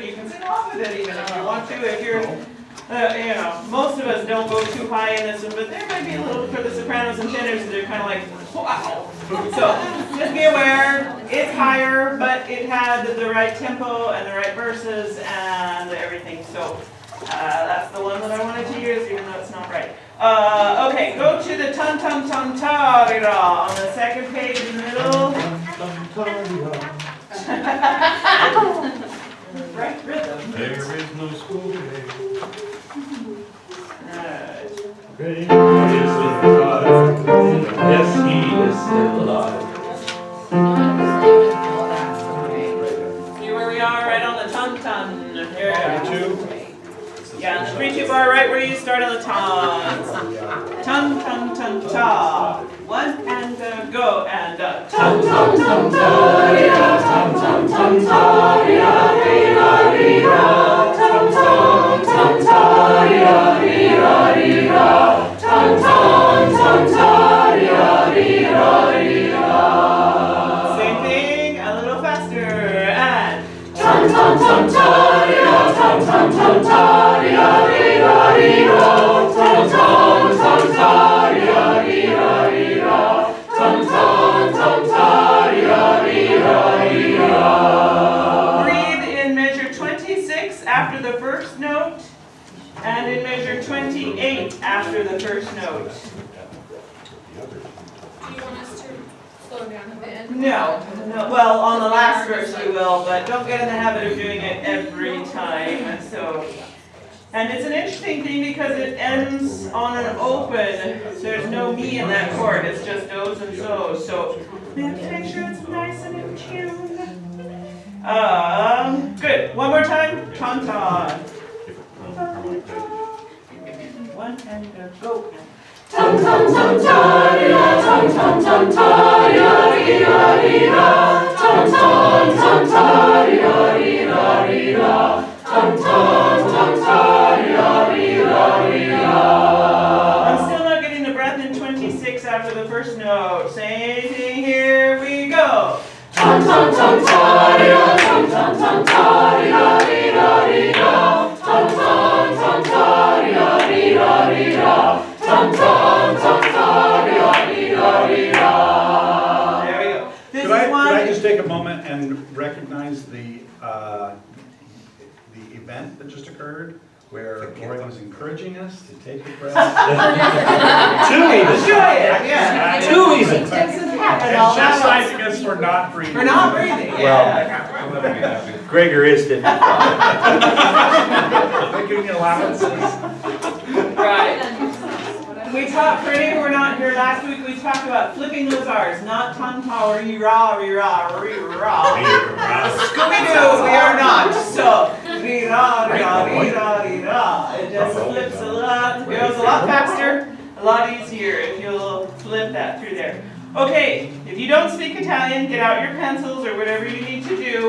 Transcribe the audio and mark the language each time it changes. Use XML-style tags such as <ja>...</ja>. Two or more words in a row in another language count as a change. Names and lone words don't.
<en>You can sing off with it even if you want to. If you're, you know, most of us don't go too high in this one, but there might be a little for the sopranos and tenors. They're kind of like, wow. So just be aware, it's higher, but it had the right tempo and the right verses and everything. So that's the one that I wanted to use, even though it's not right. Okay, go to the tum tum tum ta-ra on the second page in the middle. Right rhythm. There is no school today. Alright. Yes, he is still alive. See where we are, right on the tum tum. Here. 32. Yeah, the 3-2 bar right where you start on the tom. Tum tum tum ta. 1 and go and tum tum tum ta ya tum tum tum ta ya re ra tum tum tum ta ya re ra tum tum tum ta ya re ra. Same thing, a little faster and tum tum tum ta ya tum tum tum ta ya re ra tum tum tum ta ya re ra tum tum tum ta ya re ra. Breathe in measure 26 after the first note and in measure 28 after the first note. Do you want us to slow down a bit? No, well, on the last verse we will, but don't get in the habit of doing it every time. So, and it's an interesting thing because it ends on an open. There's no me in that chord. It's just do's and so's. So we have to make sure it's nice and in tune. Good. One more time. Ton-ton. 1 and go. Tum tum tum ta ya tum tum tum ta ya re ra tum tum tum ta ya re ra tum tum tum ta ya re ra. I'm still not getting the breath in 26 after the first note. Same thing. Here we go. Tum tum tum ta ya tum tum tum ta ya re ra tum tum tum ta ya re ra. Tum tum tum ta ya re ra. There we go. This Could is I one. just take a moment and recognize the event that just occurred, where Lori was encouraging us to take a breath. Too even. Enjoy it, yeah. Too even. This has happened And all chastising us for not breathing. For not breathing, yeah. Gregor is 55. They're giving you allowances. Right. We talked, for any who were not here last week, we talked about flipping those R's, not tum-ta, re-ra, re-ra, re-ra. Scooby-Doo, we are not. So, re-ra, re-ra, re-ra, re-ra. It just flips a lot, it goes a lot faster, a lot easier if you'll flip that through there. Okay, if you don't speak Italian, get out your pencils or whatever you need to do.</en>